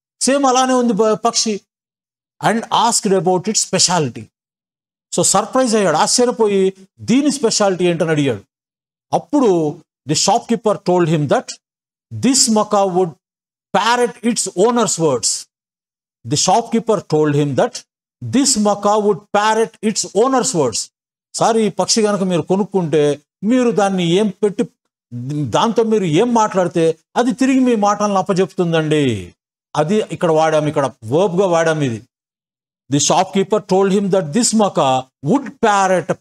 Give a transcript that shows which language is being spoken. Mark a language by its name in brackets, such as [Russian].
[Telugu] Same అలానే ఉంది పక్షి. [English] And asked about it speciality. [Telugu] So surprise అయ్యాడు, ఆశ్చర్యపోయి దీని స్పెషాలిటీ ఏంటని అడిగాడు. [English] అప్పుడు the shop keeper told him that this macaw would parrot its owner's words. The shopkeeper told him that this macaw would parrot its owner's words. [Telugu] Sir, ఈ పక్షి కనుక మీరు కొనుక్కుంటే మీరు దాన్ని ఏం పెట్టి దాంతో మీరు ఏం మాట్లాడితే అది తిరిగి మీ మాటలను అప్పచెప్తుందండి. అది ఇక్కడ వాడాం, ఇక్కడ వర్బ్గా వాడాం ఇది. [English] The shop keeper told him that this macaw would parrot.